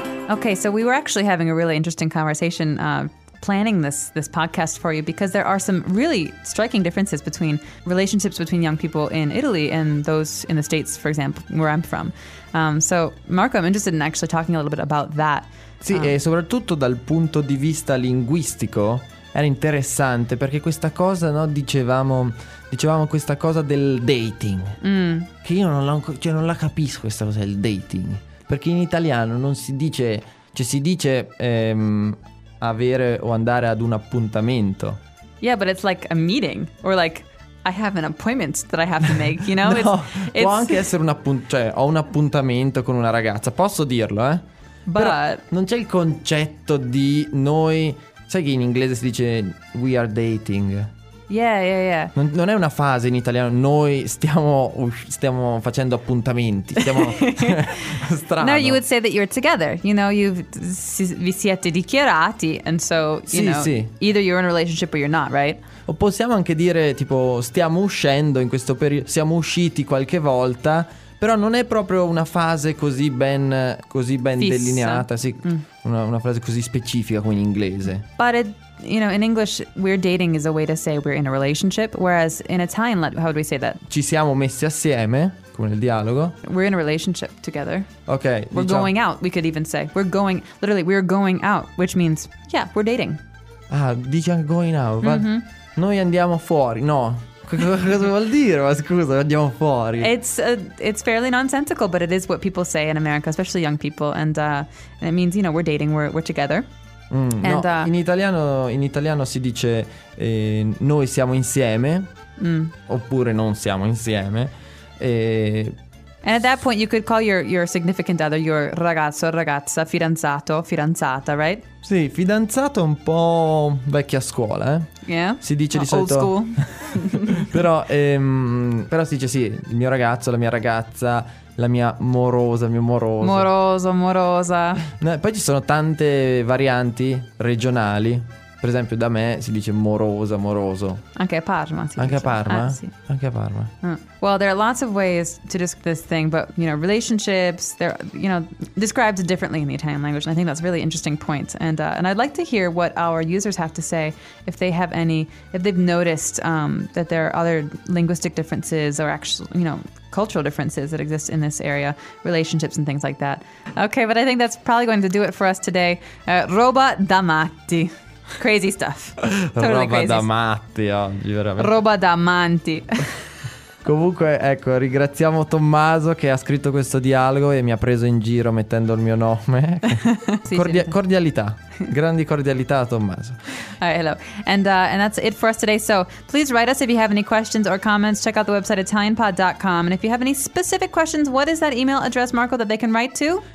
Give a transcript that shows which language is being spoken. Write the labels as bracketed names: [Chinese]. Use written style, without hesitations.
[English] Ok, so we were actually having a really interesting conversation planning this podcast for you because there are some really striking differences between relationships between young people in Italy and those in the States, for example, where I'm from. So Marco, I'm interested in actually talking a little bit about that. [Italian] Sì, e soprattutto dal punto di vista linguistico era interessante perché questa cosa, no, dicevamo questa cosa del dating. Che io non la capisco questa cosa del dating, perché in italiano non si dice, cioè si dice avere o andare ad un appuntamento. [English] Yeah, but it's like a meeting or like I have an appointment that I have to make, you know? [Italian] No, [English] it's [Italian] può anche essere un appuntamento, cioè ho un appuntamento con una ragazza, posso dirlo, eh? [English] But [Italian] però non c'è il concetto di noi, sai che in inglese si dice [English] we are dating. Yeah, yeah, yeah. [Italian] Non è una fase in italiano, noi stiamo facendo appuntamenti, stiamo strano. [English] No, you would say that you're together, you know, [Italian] vi siete dichiarati, [English] and so, you [Italian] sì, [English] know, [Italian] sì. [English] Either you're in a relationship or you're not, right? [Italian] O possiamo anche dire, tipo, stiamo uscendo in questo periodo, siamo usciti qualche volta, però non è proprio una fase così ben delineata, sì, una frase così specifica come in inglese. [English] But you know, in English, we're dating is a way to say we're in a relationship. Whereas in Italian, how would we say that? [Italian] Ci siamo messi assieme, come nel dialogo. [English] We're in a relationship together. Okay. We're going out, we could even say. We're going, literally, we're going out, which means, yeah, we're dating. [Italian] Ah, dici anche [English] going out. [Italian] Mm-hmm. Noi andiamo fuori, no. Cosa vuol dire? Ma scusa, andiamo fuori. [English] It's fairly nonsensical, but it is what people say in America, especially young people. And it means, you know, we're dating, we're together. [Italian] In italiano si dice noi siamo insieme oppure non siamo insieme. [English] And at that point you could call your significant other, your ragazzo, ragazza, fidanzato, fidanzata, right? [Italian] Sì, fidanzato è un po' vecchia scuola, eh? [English] Yeah. [Italian] Si dice no, di solito [English] old school. [Italian] Però si dice sì, il mio ragazzo, la mia ragazza, la mia morosa, il mio moroso. Moroso, morosa. Poi ci sono tante varianti regionali. Per esempio da me si dice morosa, moroso. Anche a Parma si anche dice. A Parma? Sì. Anche a Parma. [English] Well, there are lots of ways to describe this thing, but, you know, relationships, they're, you know, described differently in the Italian language, and I think that's a really interesting point. And I'd like to hear what our users have to say, if they have any, if they've noticed that there are other linguistic differences or actual, you know, cultural differences that exist in this area, relationships and things like that. Okay, but I think that's probably going to do it for us today. [Italian] Roba da matti. [English] Crazy stuff. Totally [Italian] roba [English] crazy. [Italian] Da matti oggi, veramente. Roba da manti. Comunque, ecco, ringraziamo Tommaso che ha scritto questo dialogo e mi ha preso in giro mettendo il mio nome. Cordialità. Grandi cordialità a Tommaso. [English] All right, hello. And that's it for us today. So please write us if you have any questions or comments. Check out the website italianpod.com. And if you have any specific questions, what is that email address, Marco, that they can write to?